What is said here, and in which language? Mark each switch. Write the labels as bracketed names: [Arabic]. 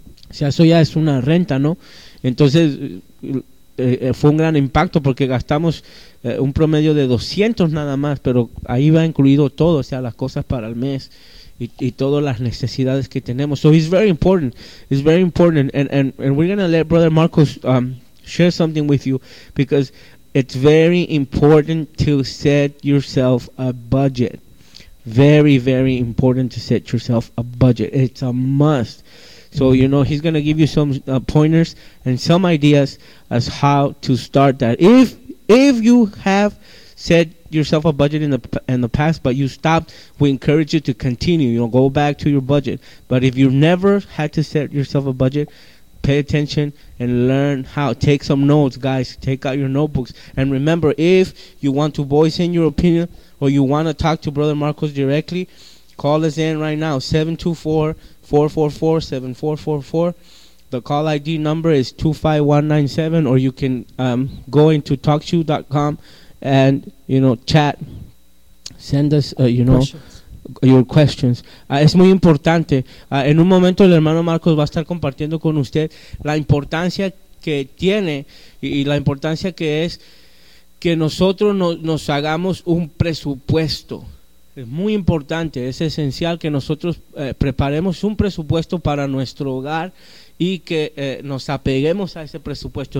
[Spanish] O sea, eso ya es una renta, ¿no? Entonces, fue un gran impacto porque gastamos un promedio de 200 nada más, pero ahí va incluido todo, o sea, las cosas para el mes y todas las necesidades que tenemos. [English] So it's very important. It's very important. And we're going to let Brother Marcos share something with you, because it's very important to set yourself a budget. Very, very important to set yourself a budget. It's a must. So, you know, he's going to give you some pointers and some ideas as how to start that. If you have set yourself a budget in the past, but you stopped, we encourage you to continue. You know, go back to your budget. But if you've never had to set yourself a budget, pay attention and learn how. Take some notes, guys. Take out your notebooks. And remember, if you want to voice in your opinion or you want to talk to Brother Marcos directly, call us in right now, 724-444-7444. The call ID number is 25197, or you can go into talkshoe.com and, you know, chat. Send us, you know, questions. Your questions. [Spanish] Es muy importante. En un momento el hermano Marcos va a estar compartiendo con usted la importancia que tiene y la importancia que es que nosotros nos hagamos un presupuesto. Es muy importante, es esencial que nosotros preparemos un presupuesto para nuestro hogar y que nos apeguemos a ese presupuesto.